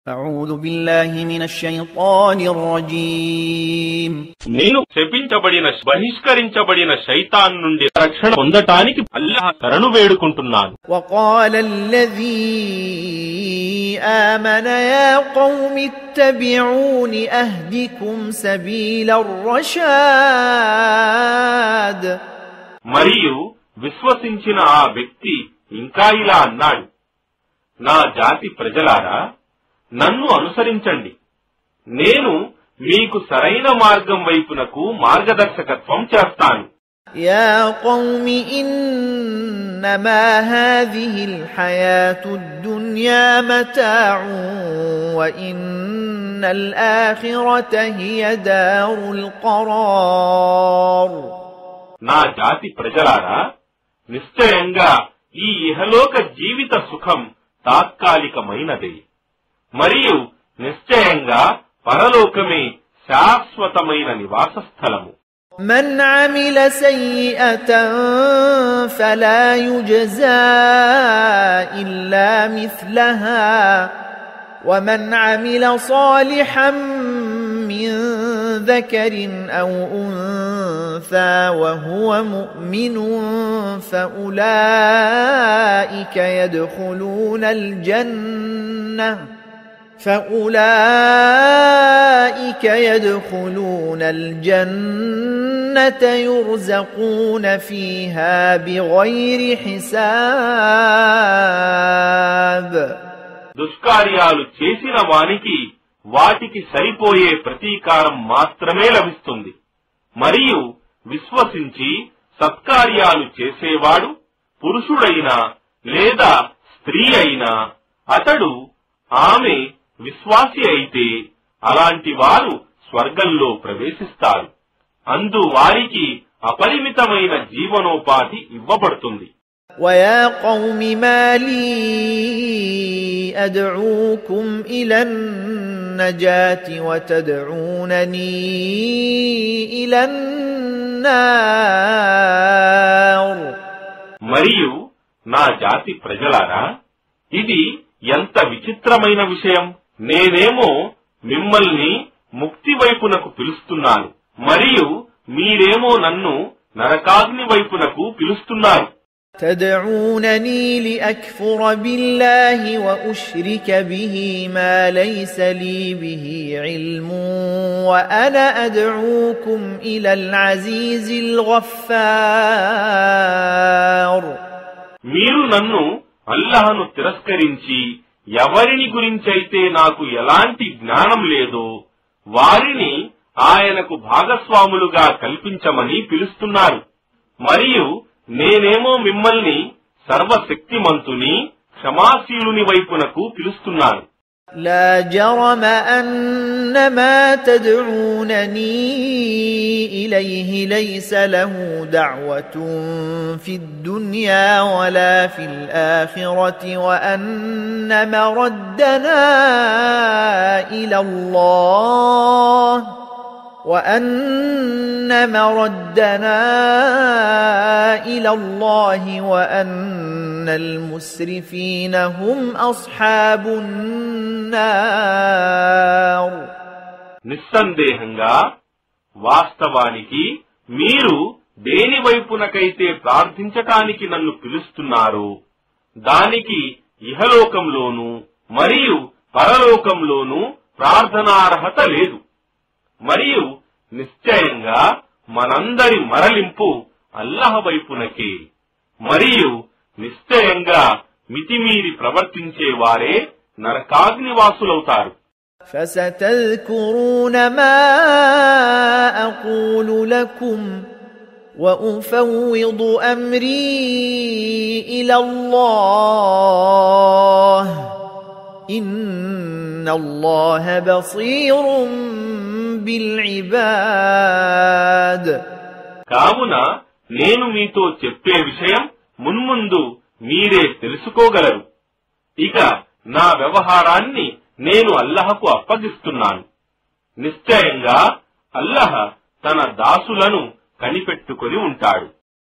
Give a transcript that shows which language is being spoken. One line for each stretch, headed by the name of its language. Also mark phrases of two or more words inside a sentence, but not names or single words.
Arabic: أعوذ بالله من الشيطان الرجيم
Telugu: నేను శపించబడిన బహిష్కరించబడిన శైతాన్ నుండి రక్షణ పొందటానికి అల్లాహ్ శరణు వేడుకుంటున్నాను.
Arabic: وقال الذي آمن يا قوم اتبعون أهدكم سبيل الرشاد
Telugu: మరియు విశ్వసించిన ఆ వ్యక్తి ఇంకా ఇలా అన్నాడు, నా జాతి ప్రజలారా, నన్ను అనుసరించండి, నేను మీకు సరైన మార్గం వైపునకు మార్గదర్శకత్వం చేస్తాను.
Arabic: يا قوم إنما هذه الحياة الدنيا متاع وإن الآخرة هي دار القرار.
Telugu: నా జాతి ప్రజలారా, నిశ్చయంగా ఈ ఇహలోక జీవిత సుఖం తాత్కాలికమైనదే, మరియు నిశ్చయంగా పరలోకమే శాశ్వతమైన నివాస స్థలము.
Arabic: من عمل سيئة فلا يجزى إلا مثلها ومن عمل صالحا من ذكر أو أنثى وهو مؤمن فأولئك يدخلون الجنة يرزقون فيها بغير حساب.
Telugu: దుష్కార్యాలు చేసిన వానికి వాటికి సరిపోయే ప్రతీకారం మాత్రమే లభిస్తుంది. మరియు విశ్వసించి సత్కార్యాలు చేసేవాడు పురుషుడైనా లేదా స్త్రీ అయినా, అతడు ఆమె విశ్వాసి అయితే అలాంటి వారు స్వర్గంలో ప్రవేశిస్తారు. అందు వారికి అపరిమితమైన జీవనోపాధి ఇవ్వబడుతుంది.
Arabic: وَيَا قَوْمِ مَا لِي أَدْعُوكُمْ إِلَى النَّجَاةِ وَتَدْعُونَنِي إِلَى النَّارِ.
Telugu: మరియు నా జాతి ప్రజలారా, ఇది ఎంత విచిత్రమైన విషయం! నేనేమో మిమ్మల్ని ముక్తి వైపునకు పిలుస్తున్నాను, మరియు మీరేమో నన్ను నరకాగ్ని వైపునకు పిలుస్తున్నారు.
Arabic: تدعونني لأكفر بالله وأشرك به ما ليس لي به علم وأنا أدعوكم إلى العزيز الغفار.
Telugu: మీరు నన్ను అల్లాహ్ను తిరస్కరించి ఎవరిని గురించైతే నాకు ఎలాంటి జ్ఞానం లేదో వారిని ఆయనకు భాగస్వాములుగా కల్పించమని పిలుస్తున్నారు, మరియు నేనేమో మిమ్మల్ని సర్వశక్తిమంతుని క్షమాశీలుని వైపునకు పిలుస్తున్నాను.
Arabic: لا جرم أن ما تدعونني إليه ليس له دعوة في الدنيا ولا في الآخرة وأن مردنا إلى الله وأن المسرفين هم أصحاب النار.
Telugu: నిస్సందేహంగా వాస్తవానికి మీరు దేని వైపునకైతే ప్రార్థించటానికి నన్ను పిలుస్తున్నారో దానికి ఇహలోకంలోనూ మరియు పరలోకంలోనూ ప్రార్థనార్హత లేదు. మరియు నిశ్చయంగా మనందరి మరలింపు అల్లాహ్ వైపునకే, మరియు నిశ్చయంగా మితిమీరి ప్రవర్తించే వారే నరకాగ్నివాసులవుతారు.
Arabic: فستذكرون ما أقول لكم وأفوض أمري إلى الله إن الله بصير بالعباد.
Telugu: కావున నేను మీతో చెప్పే విషయం మున్ముందు మీరే తెలుసుకోగలరు. ఇక నా వ్యవహారాన్ని నేను అల్లాహకు అప్పగిస్తున్నాను. నిశ్చయంగా అల్లాహ్ తన దాసులను కనిపెట్టుకొని ఉంటాడు.